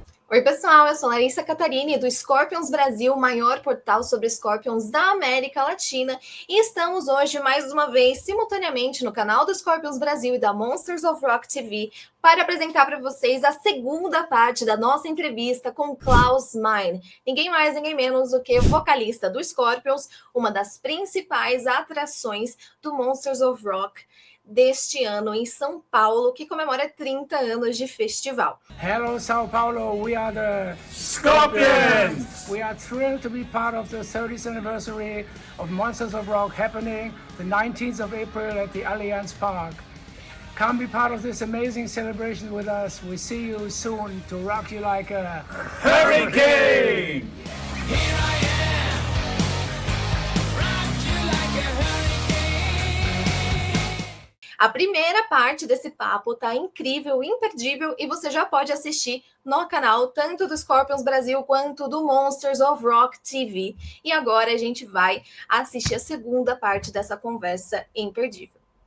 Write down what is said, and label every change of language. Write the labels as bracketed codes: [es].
[pt] Oi, pessoal, eu sou Larissa Catahrine, do Scorpions Brasil, maior portal sobre Scorpions da América Latina, e estamos hoje, mais uma vez, simultaneamente no canal do Scorpions Brasil e da Monsters of Rock TV, para apresentar para vocês a segunda parte da nossa entrevista com Klaus Meine, ninguém mais, ninguém menos do que o vocalista do Scorpions, uma das principais atrações do Monsters of Rock deste ano em São Paulo, que comemora 30 anos de festival. [en] Hello, São Paulo. We are the Scorpions. We are thrilled to be part of the 30th anniversary of Monsters of Rock happening the 19th of April at the Allianz Park. Come be part of this amazing celebration with us. We see you soon to rock you like a hurricane. Here I am, rock you like a hurricane. [pt] A primeira parte desse papo tá incrível, imperdível, e você já pode assistir no canal tanto do Scorpions Brasil quanto do Monsters of Rock TV. E agora a gente vai assistir a segunda parte dessa conversa imperdível.